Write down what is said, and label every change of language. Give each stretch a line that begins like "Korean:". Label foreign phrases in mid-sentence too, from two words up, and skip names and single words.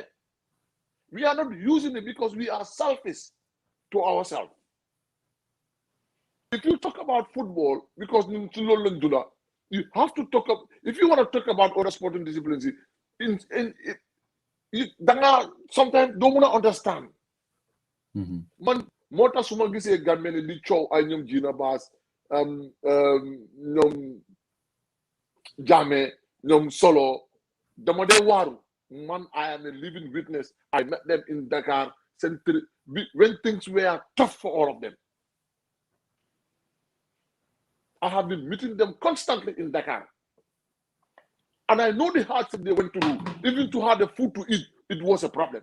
English: We are not using it because we are selfish to ourselves. If you talk about football, because you have to talk about, if you want to talk about other sporting disciplines, sometimes don't want to understand.
Wolof: Man, mota suma gisee Gambian di coow ay ñoom Gina Bass, ñoom Jammeh, ñoom Solo, dama dee waaru. Man,
English: I am a living witness. I met them in Dakar when things were tough for all of them. I have been meeting them constantly in Dakar. And I know the hardship they went through. Even to have the food to eat, it was a problem.